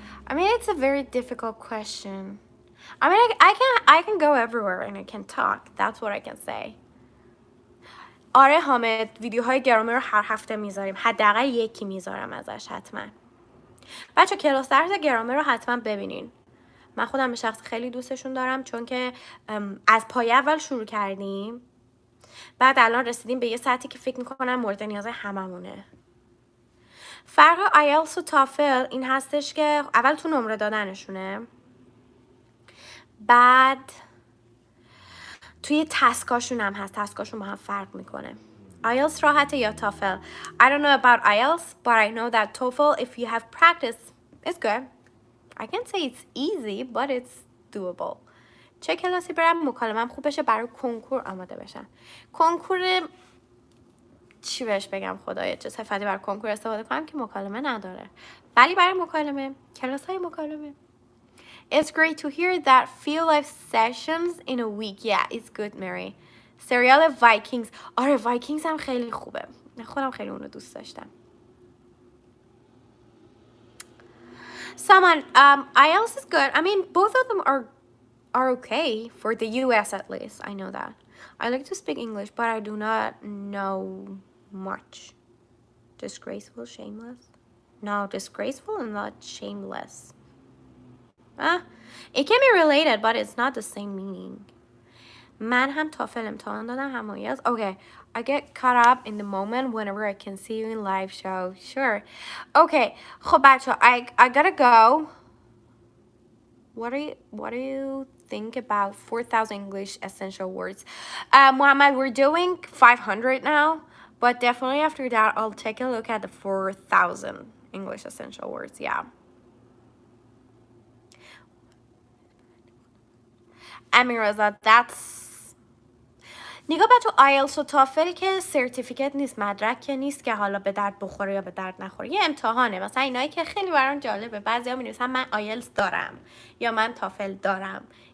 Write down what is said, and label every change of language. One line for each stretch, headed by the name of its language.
English: I mean, it's a very difficult question. I mean, I can go everywhere and I can talk. That's what I can say.
Persian: آره حامد، ویدیوهای گرامر رو هر هفته میذاریم. حداقل یکی میذارم ازش حتما. بچه کلاس درس گرامر رو حتما ببینین. من خودم به شخص خیلی دوستشون دارم، چون که از پایه اول شروع کردیم، بعد الان رسیدیم به یه سطحی که فکر میکنم مورد نیاز هممونه. فرق آیلتس و تافل این هستش که اول تو نمره دادنشونه، بعد توی تسکاشون هم هست. تسکاشون با هم فرق میکنه. IELTS راحته یا TOEFL.
English: I don't know about IELTS, but I know that TOEFL, if you have practice, it's good. I can't say it's easy, but it's doable.
Persian: چه کلاسی برم مکالمه‌ام خوب بشه برای کنکور آماده بشم. کنکور چی بهش بگم خدایا، چه صفتی برای کنکور استفاده کنم که مکالمه نداره، ولی برای مکالمه کلاس‌های مکالمه.
English: It's great to hear that few live sessions in a week. Yeah, it's good, Mary.
Persian: سریال وایکینگز. آره وایکینگز هم خیلی خوبه. خودم خیلی اون رو دوست داشتم.
English: Someone, IELTS is good. I mean, both of them are okay for the US at least. I know that. I like to speak English, but I do not know much. Disgraceful, shameless? No, disgraceful and not shameless. It can be related, but it's not the same meaning.
Persian: من هم تافل امتحان دادم هم آیلتس.
English: Okay, I get caught up in the moment whenever I can see you in live show. Sure. Okay.
Persian: خب بچه
English: I gotta go. What do you think about 4,000 English essential words? Muhammad, we're doing 500 now, but definitely after that I'll take a look at the 4,000 English essential words. Yeah.
Persian: Amiraza,
English: that's
Persian: نگاه بچه آیلتس و تافل که سرتیفیکت نیست، مدرک که نیست که حالا به درد بخوره یا به درد نخوره، یه امتحانه. مثلا اینایی که خیلی برام جالبه، بعضیا می‌نویسن من آیلتس دارم یا من تافل دارم.